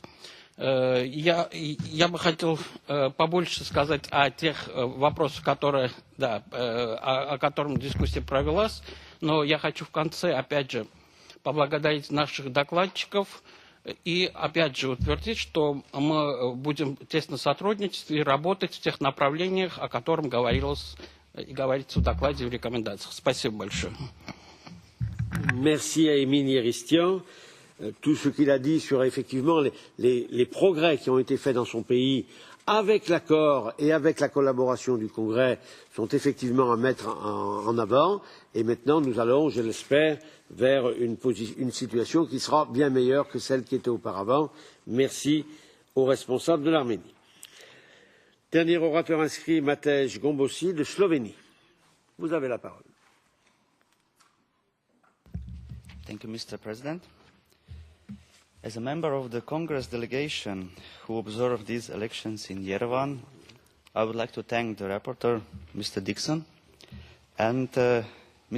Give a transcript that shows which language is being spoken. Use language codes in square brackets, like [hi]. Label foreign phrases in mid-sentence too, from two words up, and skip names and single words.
[ru] Я бы хотел побольше сказать о тех вопросах, которые, да, о которых дискуссия провелась, но я хочу в конце, опять же, поблагодарить наших докладчиков и, опять же, утвердить, что мы будем тесно сотрудничать и работать в тех направлениях, о которых говорилось и говорится в докладе и в рекомендациях. Спасибо большое. [fr] Merci à Émile Yeristian. Tout ce qu'il a dit sur effectivement les progrès qui ont été faits dans son pays avec l'accord et avec la collaboration du Congrès sont effectivement à mettre en avant. Et maintenant, nous allons, je l'espère, vers une situation qui sera bien meilleure que celle qui était auparavant. Merci aux responsables de l'Arménie. Dernier orateur inscrit, Matej Gombosi de Slovénie. Vous avez la parole. [en] Thank you, Mr. President. As a member of the Congress delegation who observed these elections in Yerevan, I would like to thank the rapporteur, Mr. Dixon, and Ms.